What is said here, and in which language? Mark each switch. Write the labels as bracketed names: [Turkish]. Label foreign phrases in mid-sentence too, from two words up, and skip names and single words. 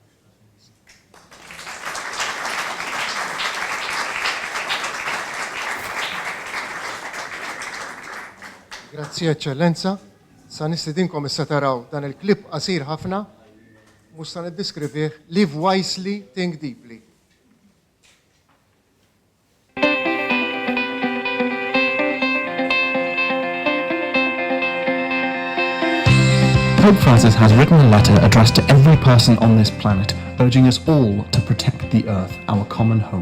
[Maltese] Grazzi Eccellenza. Sa nistidinkom issa taraw dan il-klip qasir ħafna, mhux sa niddiskrivih [English] live wisely, think deeply. Pope Francis has written a letter addressed to every person on this planet, urging us all to protect the earth, our common home.